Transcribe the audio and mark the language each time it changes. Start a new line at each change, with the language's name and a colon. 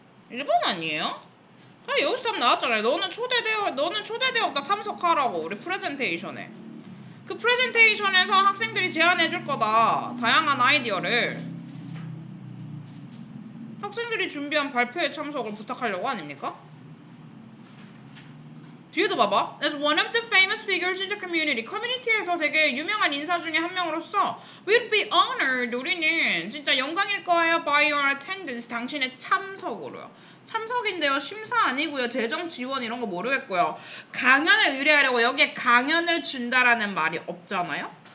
Korean: 1번 아니에요? 아니 여기서 나왔잖아요. 너는 초대되었다 참석하라고. 우리 프레젠테이션에. 그 프레젠테이션에서 학생들이 제안해 줄 거다. 다양한 아이디어를. 학생들이 준비한 발표에 참석을 부탁하려고 아닙니까? 뒤에도 봐봐.
English: As one of the famous figures in the community.
Korean: 커뮤니티에서 되게 유명한 인사 중에 한 명으로서 We'd be honored. 우리는 진짜 영광일 거예요. By your attendance. 당신의 참석으로요. 참석인데요. 심사 아니고요. 재정 지원 이런 거 모르겠고요. 강연을 의뢰하려고 여기에 강연을 준다라는 말이 없잖아요.